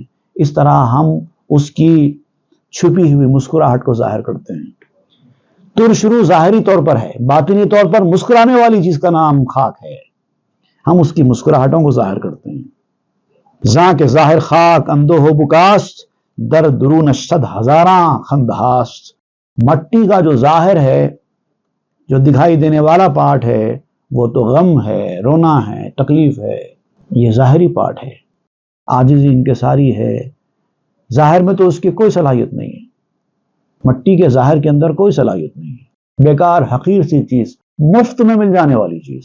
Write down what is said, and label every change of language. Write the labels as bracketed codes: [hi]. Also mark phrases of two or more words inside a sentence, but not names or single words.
[ur] اس طرح ہم اس کی چھپی ہوئی مسکراہٹ کو ظاہر کرتے ہیں۔ ترشرو ظاہری طور پر ہے، باطنی طور پر مسکرانے والی چیز کا نام خاک ہے، ہم اس کی مسکراہٹوں کو ظاہر کرتے ہیں۔ [fa] زاں کے ظاہر خاک اندو ہو بکاست، در درون صد ہزاراں خندہاست۔ [ur] مٹی کا جو ظاہر ہے، جو دکھائی دینے والا پارٹ ہے، وہ تو غم ہے، رونا ہے، تکلیف ہے، یہ ظاہری پارٹ ہے، عاجزی انکساری ہے۔ ظاہر میں تو اس کی کوئی صلاحیت نہیں ہے، مٹی کے ظاہر کے اندر کوئی صلاحیت نہیں ہے، بیکار حقیر سی چیز، مفت میں مل جانے والی چیز۔